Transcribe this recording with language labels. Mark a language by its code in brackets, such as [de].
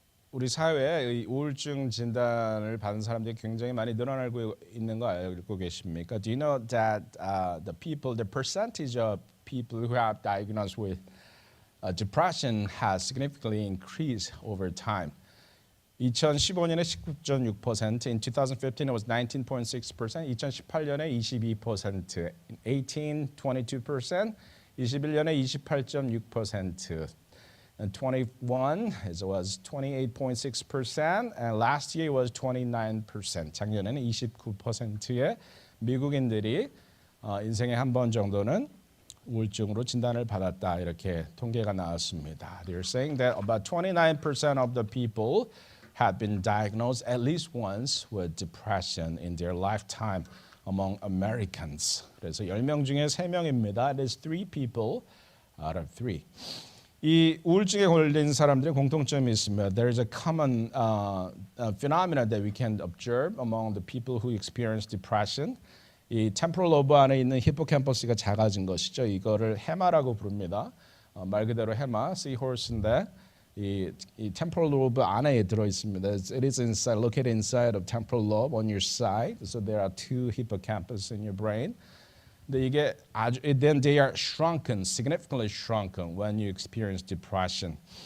[ko] 우리 사회에 이 우울증 진단을 받은 사람들이 굉장히 많이 늘어나고 있는 거 알고 계십니까? [en] Do you know that the percentage of people who have diagnosed with depression has significantly increased over time? [ko] 2015년에 19.6%, [en] in 2015 it was 19.6%, [ko] 2018년에 22%, [en] in 18, 22%, [ko] 21년에 28.6%. [en] In 21, it was 28.6%, and last year it was 29%. [ko] 작년에는 29%의 미국인들이 인생에 한 번 정도는 우울증으로 진단을 받았다 이렇게 통계가 나왔습니다. [en] They're saying that about 29% of the people have been diagnosed at least once with depression in their lifetime among Americans. [ko] 그래서 10명 중에 3명입니다. [en] It is 3 people out of 3. [ko] 이 우울증에 걸린 사람들의 공통점이 있습니다. [en] There is a common phenomenon that we can observe among the people who experience depression. [ko] 이 템포럴 로브 안에 있는 히포캠퍼스가 작아진 것이죠. 이거를 해마라고 부릅니다. 말 그대로 해마, seahorse인데 이 템포럴 로브 안에 들어 있습니다. [en] It is inside, located inside of temporal lobe on your side. So there are 2 hippocampus in your brain. [ko] 근데 이게 [en] then they are shrunken, significantly shrunken when you experience depression.